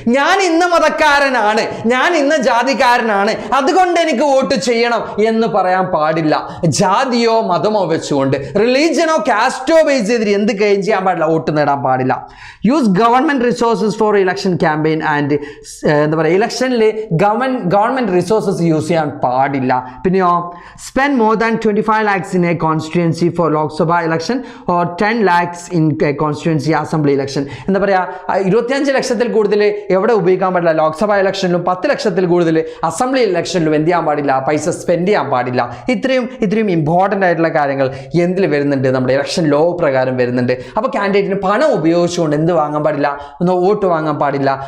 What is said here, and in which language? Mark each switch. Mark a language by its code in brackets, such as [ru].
[ml] ഞാൻ ഇന്ന മതക്കാരനാണ്, ഞാൻ ഇന്ന ജാതിക്കാരനാണ്, അതുകൊണ്ട് എനിക്ക് വോട്ട് ചെയ്യണം എന്ന് പറയാൻ പാടില്ല. ജാതിയോ മതമോ വെച്ചുകൊണ്ട്, റിലീജിയനോ കാസ്റ്റോ ബേസ് ചെയ്തിട്ട് എന്ത് ക്ലെയിം ചെയ്യാൻ പാടില്ല? വോട്ട് നേടാൻ പാടില്ല. [en] use government resources for election campaign and [ml] എന്താ പറയുക, ഇലക്ഷനിൽ ഗവൺമെന്റ് റിസോഴ്സസ് യൂസ് ചെയ്യാൻ പാടില്ല. പിന്നെയോ [en] Spend more than 25 lakhs in a constituency for Lok Sabha election or 10 lakhs in a constituency assembly election. [ml] എന്താ പറയുക, 25 ലക്ഷത്തിൽ കൂടുതൽ എവിടെ ഉപയോഗിക്കാൻ പാടില്ല? ലോക്സഭ ഇലക്ഷനിലും 10 ലക്ഷത്തിൽ കൂടുതൽ അസംബ്ലി ഇലക്ഷനിലും എന്ത് ചെയ്യാൻ പാടില്ല? പൈസ സ്പെൻഡ് ചെയ്യാൻ പാടില്ല. ഇത്രയും ഇമ്പോർട്ടൻ്റ് ആയിട്ടുള്ള കാര്യങ്ങൾ എന്തിൽ വരുന്നുണ്ട്? നമ്മുടെ ഇലക്ഷൻ ലോ പ്രകാരം വരുന്നുണ്ട്. അപ്പോൾ കാൻഡിഡേറ്റിന് പണം ഉപയോഗിച്ചുകൊണ്ട് എന്ത് വാങ്ങാൻ പാടില്ല? വോട്ട് വാങ്ങാൻ പാടില്ല.